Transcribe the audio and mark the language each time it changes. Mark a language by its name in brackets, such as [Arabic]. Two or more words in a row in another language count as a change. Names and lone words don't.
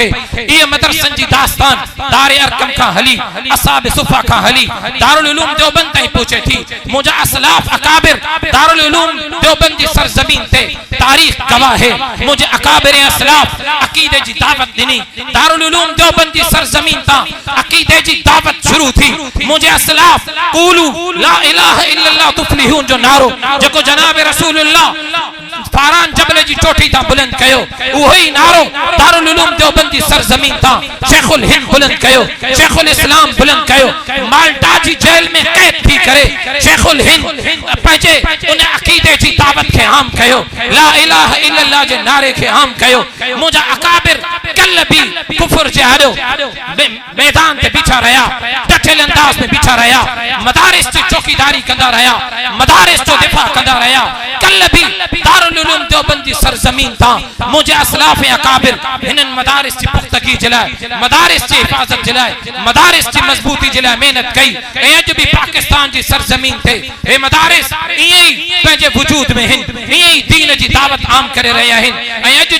[Sindhi] इहे मदरसनि जी दास्तान दारे अरकम खां हली असहाब सुफ़ा खां हली दारुल उलूम देवबंद ताईं पहुचे थी मुंहिंजा असलाफ अकाबिर दारुल उलूम देवबंद जी सरजमीन ते तारीख़ गवाह है मुंहिंजे अकाबिर असलाफ अकीदे जी दावत ॾिनी दारुल उलूम देवबंद जी सरजमीन तां अकीदे जी दावत शुरू थी मुंहिंजे असलाफ [Arabic] قولوا لا إله إلا الله تفلحوا [Sindhi] जो नारो जेको जनाब रसूलुल्लाह फारान जबल जी चोटी तां बुलंद कयो उहो ई नारो दारुल उलूम देवबंद जी सरजमीन तां शेखुल हिंद बुलंद कयो शेखुल इस्लाम बुलंद कयो माल्टा जी जेल में कैद थी करे शेखुल हिंद पंहिंजे उन अकीदे जी दावत खे आम कयो [Arabic] لا إله إلا الله [Sindhi] जे नारे खे आम कयो मुंहिंजा अकाबिर कल भी कुफर जे आॾो मैदान ते बीठा रहिया डठियल अंदाज में बीठा रहिया मदारिस जी चौकीदारी कंदा रहिया मदारिस जो दिफ़ा कंदा रहिया कल भी दारुल उलूम देवबंद जी सरजमीन तां मुंहिंजे असलाफ ऐं अकाबिर हिननि मदारिस जी पुख्तगी जे लाइ मदारिस जी हिफ़ाज़त जे लाइ मदारिस जी मज़बूती जे लाइ महिनत कई ऐं अॼु भी पाकिस्तान जी सरजमीन ते हे मदारिस ईअं ई पंहिंजे वजूद में आहिनि ईअं ई दीन जी दावत आम करे रहिया आहिनि ऐं अॼु